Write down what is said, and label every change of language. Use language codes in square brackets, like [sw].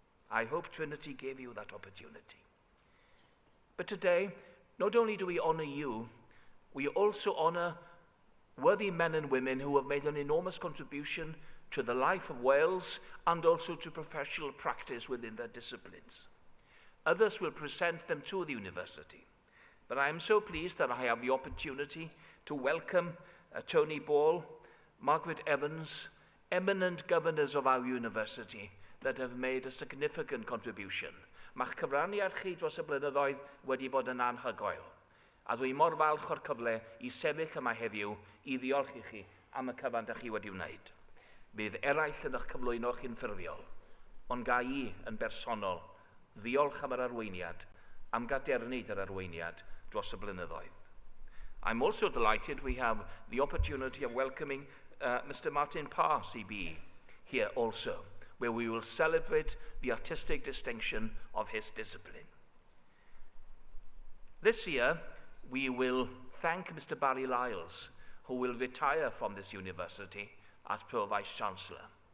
[en] I hope Trinity gave you that opportunity. But today, not only do we honor you, we also honor worthy men and women who have made an enormous contribution to the life of Wales and also to professional practice within their disciplines. Others will present them to the university. But I am so pleased that I have the opportunity to welcome Tony Ball, Margaret Evans, eminent governors of our university, that have made a significant contribution. [cy] Mae'ch cyfraniad chi dros y blynyddoedd wedi bod yn anhygoel. A dwi mor falch o'r cyfle i sefyll yma heddiw i ddiolch i chi am y cyfan da chi wedi wneud. Bydd eraill yn eich cyflwyno chi'n ffurfiol, ond ga i yn bersonol ddiolch am yr arweiniad, am gadernid yr arweiniad dros y blynyddoedd. [en] I'm also delighted we have the opportunity of welcoming Mr. Martin Parr, CBE, here also, where we will celebrate the artistic distinction of his discipline. This year, we will thank Mr. Barry Lyles, who will retire from this university as Pro Vice-Chancellor.